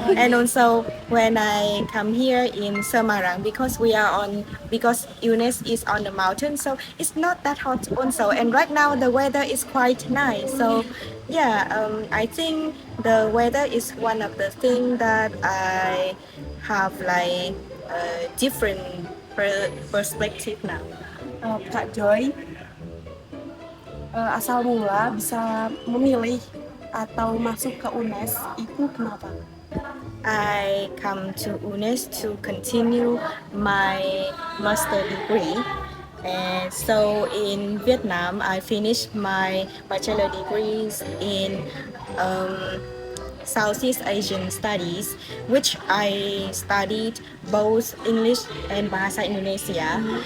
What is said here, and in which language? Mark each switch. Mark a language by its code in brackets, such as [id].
[en] And also when I come here in Semarang, because UNES is on the mountain, so it's not that hot also. And right now the weather is quite nice. So yeah, I think the weather is one of the things that I have like a different perspective now. [id] Kak Joy asal mula bisa memilih atau masuk ke UNES itu kenapa? [en] I come to UNES to continue my master degree. And so in Vietnam, I finished my bachelor degrees in Southeast Asian Studies, which I studied both English and Bahasa Indonesia.